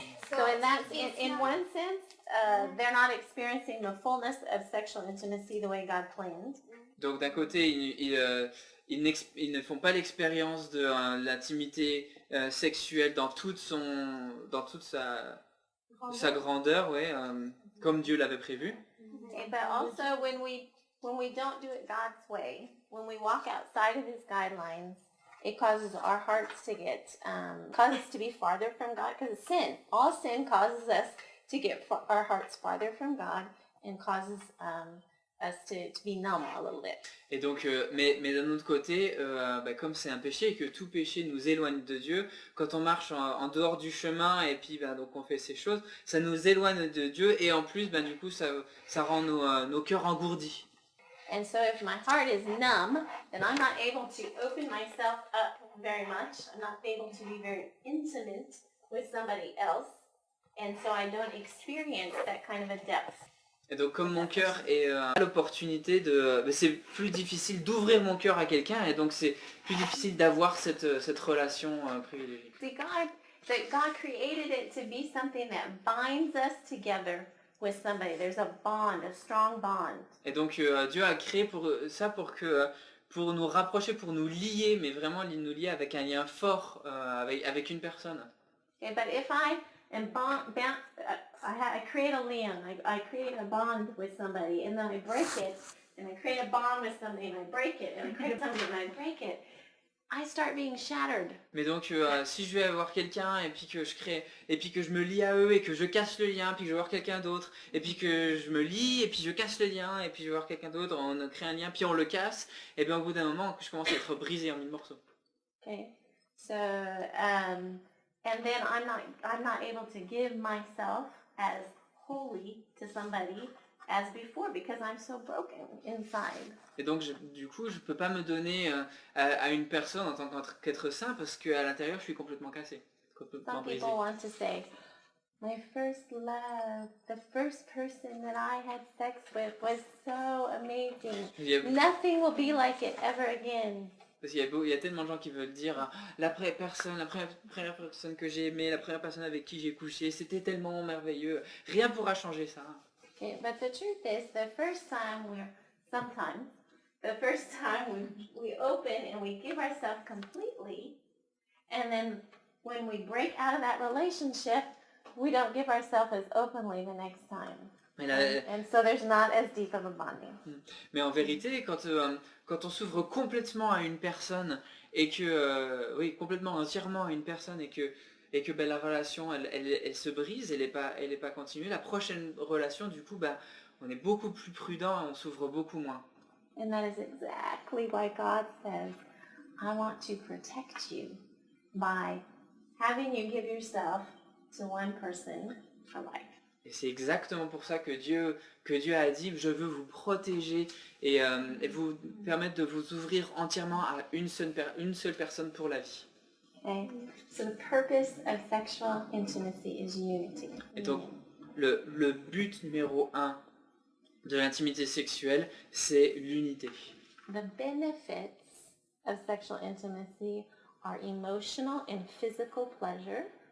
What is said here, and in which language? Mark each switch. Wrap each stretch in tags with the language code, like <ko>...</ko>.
<en>So in one sense, they're not experiencing the fullness of sexual intimacy the way God planned.</en> <fr>Donc d'un côté, ils ne font pas l'expérience de l'intimité sexuelle dans toute sa grandeur, comme Dieu l'avait prévu.</fr> <en>Okay, but also when we don't do it God's way, when we walk outside of His guidelines, it causes our hearts to causes us to be farther from God, because sin. All sin causes us to get our hearts farther from God and causes us to be numb a little bit.</en> <fr>Et donc, mais d'un autre côté, comme c'est un péché et que tout péché nous éloigne de Dieu, quand on marche en dehors du chemin et puis donc on fait ces choses, ça nous éloigne de Dieu et en plus, du coup, ça rend nos cœurs engourdis.</fr> <en>And so if my heart is numb, then I'm not able to open myself up very much. I'm not able to be very intimate with somebody else. And so I don't experience that kind of a depth.</en> <fr>Et donc comme mon cœur a l'opportunité c'est plus difficile d'ouvrir mon cœur à quelqu'un et donc c'est plus difficile d'avoir cette relation privilégiée.</fr> <en>See, God created it to be something that binds us together with somebody. There's a bond, a strong bond.</en> <fr>Et donc Dieu a créé pour nous rapprocher, pour nous lier, mais vraiment nous lier avec un lien fort avec une personne.</fr> <en>Okay, but if I am I create a lien, I create a bond with somebody, and then I break it, and I create a bond with somebody, and I break it, and I create something, and I break it, I start being shattered.</en> <fr>Mais donc si je vais avoir quelqu'un et puis que je me lie à eux et que je casse le lien, puis que je vais voir quelqu'un d'autre, et puis que je me lie et puis je casse le lien et puis je vais voir quelqu'un d'autre, on crée un lien puis on le casse, et bien au bout d'un moment je commence à être brisé en mille morceaux.</fr> <en>Okay, so and then I'm not able to give myself as holy to somebody as before because I'm so broken inside.</en> <fr>Et donc du coup je peux pas me donner à une personne en tant qu'être saint parce qu'à l'intérieur je suis complètement cassé, complètement</fr> <en>Some</en> <fr>brisé.</fr> <en>people want to say, My first love, the first person that I had sex with was so amazing.</en> <fr>Il y a,</fr> <en>Nothing will be like it ever again.</en> <fr>parce il y a tellement de gens qui veulent dire la première personne que j'ai aimée, la première personne avec qui j'ai couché, c'était tellement merveilleux. Rien pourra changer ça.</fr> <en>Okay, but the truth is, the first time we open and we give ourselves completely, and then when we break out of that relationship, we don't give ourselves as openly the next time. And so there's not as deep of a bonding.</en> <fr>Mais en vérité, quand on s'ouvre complètement à une personne et que, oui, complètement, entièrement à une personne et que ben, la relation, elle se brise, elle est pas continue, la prochaine relation, du coup, ben, on est beaucoup plus prudent et on s'ouvre beaucoup moins.</fr> <en>And that is exactly why God says, I want to protect you by having you give yourself to one person for life.</en> <fr>Et c'est exactement pour ça que Dieu a dit, je veux vous protéger et vous permettre de vous ouvrir entièrement à une seule personne pour la vie.</fr> <en>Okay? So the purpose of sexual intimacy is unity.</en> <fr>Et donc, le but numéro 1 de l'intimité sexuelle, c'est l'unité.</fr> <en>The benefits of sexual intimacy are emotional and physical pleasure.</en>